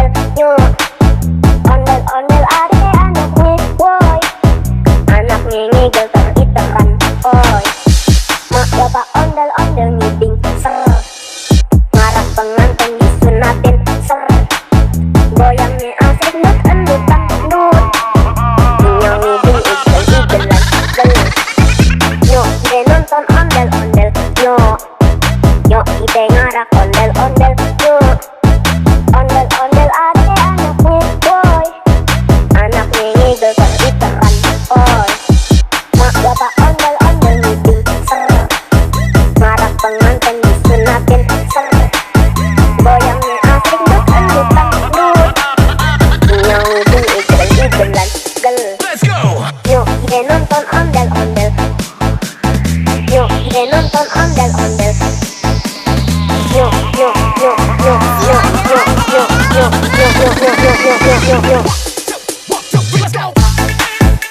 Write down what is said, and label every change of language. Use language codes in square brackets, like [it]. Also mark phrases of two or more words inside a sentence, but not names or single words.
[bew] Yuk ondel-ondel ade anaknya boy, anaknya ngigel teritekan oi. Mak bapak ondel-ondel meeting ser, ngarak pengantin disunatin ser. Goyangnya asik dut endutan dut, nyong ngiding igel-igelan gel. Yuk ide nonton ondel-ondel. Yuk ide ngarak ondel-ondel. Yuk ondel-ondel ade anaknya boy, anaknya ngigel teritekan oi. Mak bapak ondel-ondel meeting ser, ngarak pengantin disunatin ser. Goyangnya asik dut endutan dut, nyong ngiding igel-igelan gel. [en] Let's go. [bew] Yuk ide nonton ondel-ondel. Yuk ide nonton ondel-ondel. Yuk yuk yuk yuk yuk yuk yuk yuk yuk yuk yuk yuk yuk yuk yuk. [en] Let's go.